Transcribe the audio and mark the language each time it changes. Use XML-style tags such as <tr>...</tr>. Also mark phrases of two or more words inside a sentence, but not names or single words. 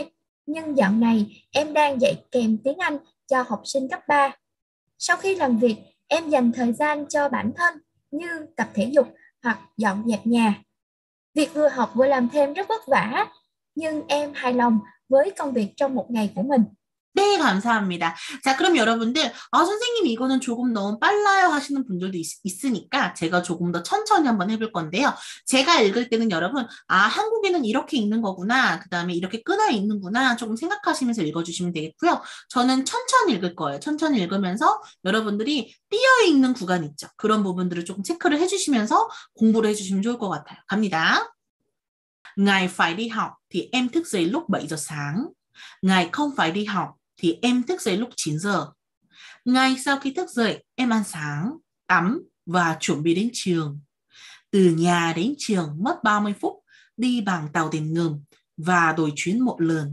<vi>Nhưng dạo này, em đang dạy kèm tiếng Anh cho học sinh cấp 3. Sau khi làm việc, em dành thời gian cho bản thân như tập thể dục hoặc dọn dẹp nhà. Việc vừa học vừa làm thêm rất vất vả, nhưng em hài lòng với công việc trong một ngày của mình.</vi> <ko>네, 감사합니다. 자, 그럼 여러분들, 선생님 이거는 조금 너무 빨라요 하시는 분들도 있으니까 제가 조금 더 천천히 한번 해볼 건데요. 제가 읽을 때는 여러분, 한국에는 이렇게 읽는 거구나. 그 다음에 이렇게 끊어 읽는구나. 조금 생각하시면서 읽어주시면 되겠고요. 저는 천천히 읽을 거예요. 천천히 읽으면서 여러분들이 띄어 읽는 구간 있죠. 그런 부분들을 조금 체크를 해주시면서 공부를 해주시면 좋을 것 같아요. 갑니다.</ko> <vi>Ngày phải đi học thì em thức dậy lúc 7 giờ sáng. Ngày không phải đi học thì em thức dậy lúc 9 giờ. Ngay sau khi thức dậy, em ăn sáng, tắm và chuẩn bị đến trường. Từ nhà đến trường mất 30 phút đi bằng tàu điện ngầm và đổi chuyến một lần.</vi>